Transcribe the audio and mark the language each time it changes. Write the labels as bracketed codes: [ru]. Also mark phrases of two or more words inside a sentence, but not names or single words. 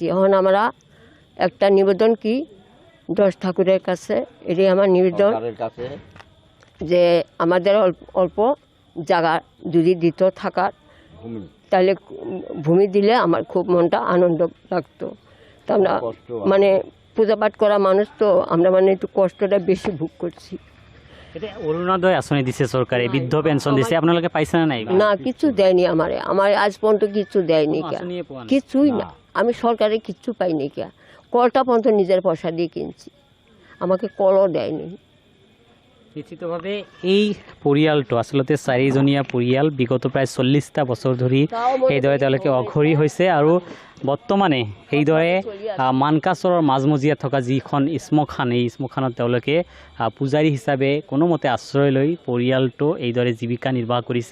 [bn] এখন আমরা একটা নিবেদন কি 10 ঠাকুরের কাছে, এটাই আমার নিবেদন যে আমাদের অল্প জায়গা যদি দিত থাকার, তাহলে ভূমি দিলে আমার খুব মনটা আনন্দ লাগতো। তো আমরা মানে পূজা পাঠ করা মানুষ তো, আমরা মানে একটু কষ্টটা বেশি ভোগ করছি। [as] এতিয়া অৰুণোদয় আঁচনি দিছে চৰকাৰে, বৃদ্ধ পেঞ্চন দিছে, আপোনালোকে পাইছে না নাই? [bn] না, কিছু দেয়নি আমার আজ পর্যন্ত কিছু দেয়নি কে, [as] আঁচনিয়ে পোৱা নাই। [bn] কিছুই না, আমি সরকারের কিচ্ছু পাইনি কে, কলটা পর্যন্ত নিজের পয়সা দিয়ে কিনছি, আমাকে কলও দেয়নি। [as] নিশ্চিতভাৱে এই পৰিয়ালটো আচলতে চাৰিজনীয়া পৰিয়াল, বিগত প্ৰায় 40টা বছৰ ধৰি এইদৰে তেওঁলোকে অঘৰী হৈছে আৰু বৰ্তমানে এইদৰে মানকাচৰৰ মাজমজিয়াত থকা যিখন শ্মশান, এই শ্মশানত তেওঁলোকে পূজাৰী হিচাপে কোনোমতে আশ্ৰয় লৈ পৰিয়ালটো এইদৰে জীৱিকা নিৰ্বাহ কৰিছে।